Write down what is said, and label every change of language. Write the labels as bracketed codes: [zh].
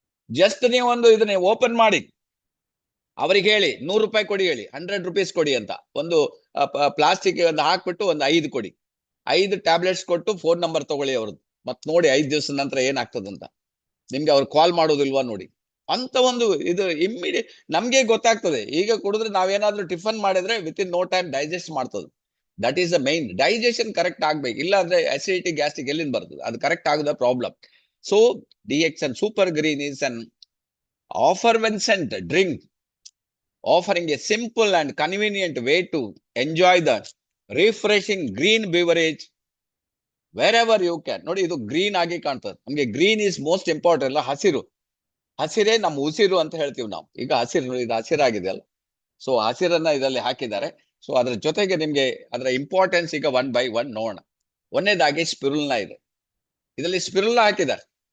[kn] Just ನೀವು ಇದನ್ನ open ಮಾಡಿ ಅವ್ರಿಗೆ ಹೇಳಿ 100 ರೂಪಾಯಿ ಕೊಡಿ, ಹೇಳಿ 100 rupees ಕೊಡಿ ಅಂತ, ಒಂದು ಪ್ಲಾಸ್ಟಿಕ್ ಒಂದು ಹಾಕ್ಬಿಟ್ಟು ಒಂದು 5 ಕೊಡಿ, 5 ಟ್ಯಾಬ್ಲೆಟ್ಸ್ ಕೊಟ್ಟು ಫೋನ್ ನಂಬರ್ ತಗೊಳ್ಳಿ ಅವ್ರದ್ದು, ಮತ್ ನೋಡಿ 5 ದಿವಸದ ನಂತರ ಏನಾಗ್ತದಂತ. ನಿಮ್ಗೆ ಅವ್ರು ಕಾಲ್ ಮಾಡೋದಿಲ್ವಾ ನೋಡಿ. ಅಂತ ಒಂದು ಇದು ಇಮ್ಮಿಡಿಯೇಟ್ ನಮ್ಗೆ ಗೊತ್ತಾಗ್ತದೆ. ಈಗ ಕುಡಿದ್ರೆ ನಾವೇನಾದ್ರೂ ಟಿಫನ್ ಮಾಡಿದ್ರೆ [en] With in no time digest ಮಾಡ್ತದೆ. That is the main. [kn] Digestion correct ಆಗ್ಬೇಕು, ಇಲ್ಲ ಅಂದ್ರೆ ಅಸಿಡಿಟಿ ಗ್ಯಾಸ್ಟ್ರಿಕ್ ಎಲ್ಲಿಂದ ಬರ್ತದೆ, ಅದು correct ಆಗುದ problem. [en] So DXN super green is an effervescent drink offering a simple and convenient way to enjoy the refreshing green beverage wherever you can. [kn] ನೋಡಿ ಇದು green ಆಗಿ ಕಾಣ್ತದೆ ನಮ್ಗೆ. [en] Green is most important. [kn] ಅಲ್ಲ, ಹಸಿರೇ ನಮ್ಮ ಉಸಿರು ಅಂತ ಹೇಳ್ತೀವಿ ನಾವು. ಈಗ ಹಸಿರು, ಇದು ಹಸಿರಾಗಿದೆ ಅಲ್ಲ, ಸೊ ಹಸಿರನ್ನ ಇದರಲ್ಲಿ ಹಾಕಿದ್ದಾರೆ. ಸೊ ಅದ್ರ ಜೊತೆಗೆ ನಿಮ್ಗೆ ಅದರ ಇಂಪಾರ್ಟೆನ್ಸ್ ಈಗ 1 by 1 ನೋಡೋಣ. ಒಂದನೇದಾಗಿ ಸ್ಪಿರುಲಿನಾ ಇದೆ. ಇದರಲ್ಲಿ ಸ್ಪಿರುಲಿನಾ ಹಾಕಿದ್ದಾರೆ.